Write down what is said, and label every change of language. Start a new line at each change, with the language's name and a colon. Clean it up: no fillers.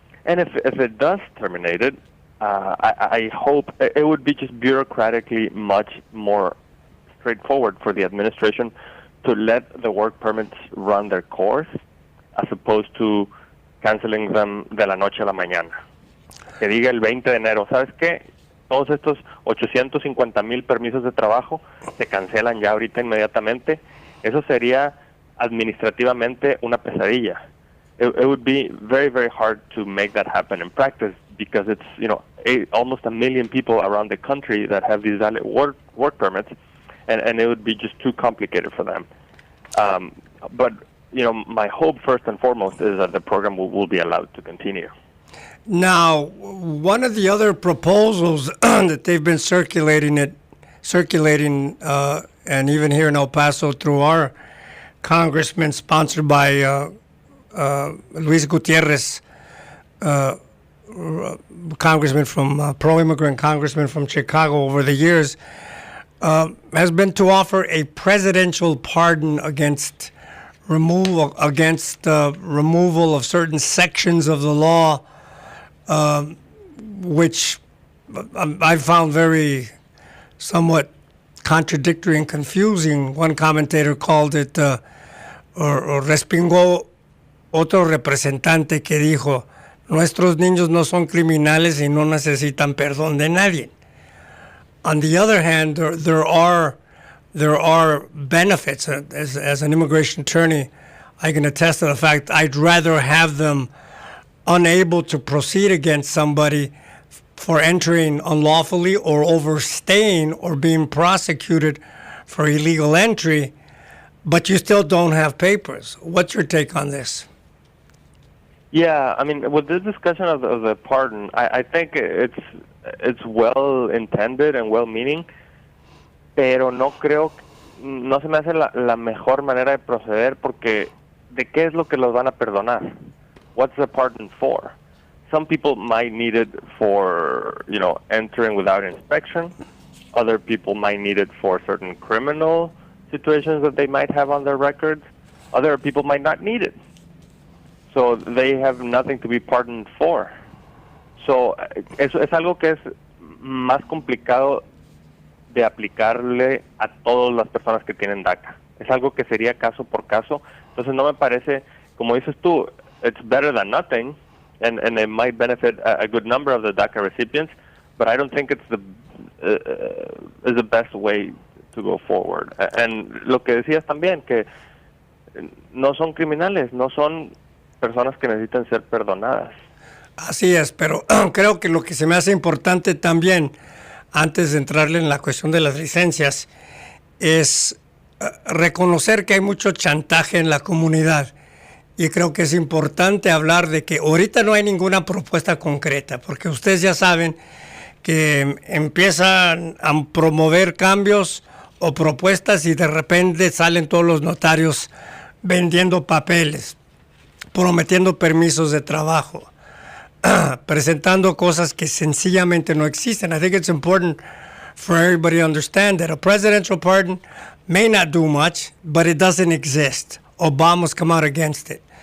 English: And if it does terminate it, I hope it would be just bureaucratically much more straightforward for the administration to let the work permits run their course as opposed to canceling them
Spanish: de la noche a la mañana. Que diga el 20 de enero, ¿sabes qué? Todos estos 850,000 permisos de trabajo se cancelan ya ahorita inmediatamente. Eso sería administrativamente una pesadilla.
English: It would be very, very hard to make that happen in practice because it's, almost 1 million people around the country that have these valid work permits, and it would be just too complicated for them. But, my hope first and foremost is that the program will be allowed to continue. Now, one of the other proposals that they've been circulating, and even here in El Paso through our congressman, sponsored by Luis Gutierrez, congressman from pro-immigrant congressman from Chicago over the years, has been to offer a presidential pardon against removal of certain sections of the law, which I found very somewhat contradictory and confusing. One commentator called it, or
Spanish: respingó otro representante que dijo, nuestros niños no son criminales y no necesitan perdón de nadie.
English: On the other hand, there are benefits. As an immigration attorney, I can attest to the fact I'd rather have them unable to proceed against somebody for entering unlawfully or overstaying or being prosecuted for illegal entry, but you still don't have papers. What's your take on this? Yeah, I mean, with this discussion of the pardon, I think it's well intended and well meaning,
Spanish: pero no se me hace la mejor manera de proceder porque ¿de qué es lo que los van a perdonar?
English: What's the pardon for? Some people might need it for, entering without inspection. Other people might need it for certain criminal situations that they might have on their records. Other people might not need it. So they have nothing to be pardoned for.
Spanish: So es algo que es más complicado de aplicarle a todas las personas que tienen DACA. Es algo que sería caso por caso. Entonces no me parece, como dices tú,
English: it's better than nothing, and it might benefit a good number of the DACA recipients, but I don't think it's the best way to go forward.
Spanish: And lo que decías también, que no son criminales, no son personas que necesitan ser perdonadas. Así es, pero creo que lo que se me hace importante también, antes de entrarle en la cuestión de las licencias, es reconocer que hay mucho chantaje en la comunidad. Y creo que es importante hablar de que ahorita no hay ninguna propuesta concreta, porque ustedes ya saben que empiezan a promover cambios o propuestas y de repente salen todos los notarios vendiendo papeles, prometiendo permisos de trabajo, presentando cosas que sencillamente no existen.
English: I think it's important for everybody to understand that a presidential pardon may not do much, but it doesn't exist. Obama's come out against it.